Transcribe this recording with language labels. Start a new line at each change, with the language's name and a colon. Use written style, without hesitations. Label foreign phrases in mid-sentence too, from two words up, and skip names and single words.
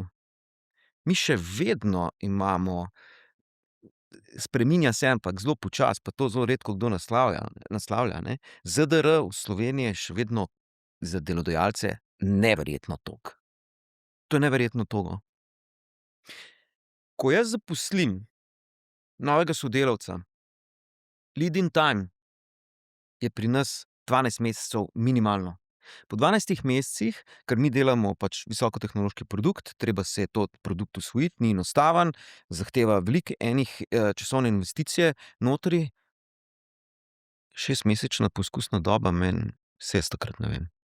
Slovenian: Mi še vedno imamo, spreminja se, ampak zelo počasi, pa to zelo redko kdo naslavlja, ne. ZDR v Sloveniji je še vedno za delodajalce neverjetno toliko. To je neverjetno toliko. Ko jaz zaposlim novega sodelavca,
English: lead-in time
Slovenian: je pri nas 12 mesecev minimalno. Po 12 mesecih, ker mi delamo pač visokotehnološki produkt, treba se to produkt usvojiti, ni enostaven, zahteva veliko enih časovne investicije notri. 6-mesečna poskusna doba meni, saj jaz takrat ne vem.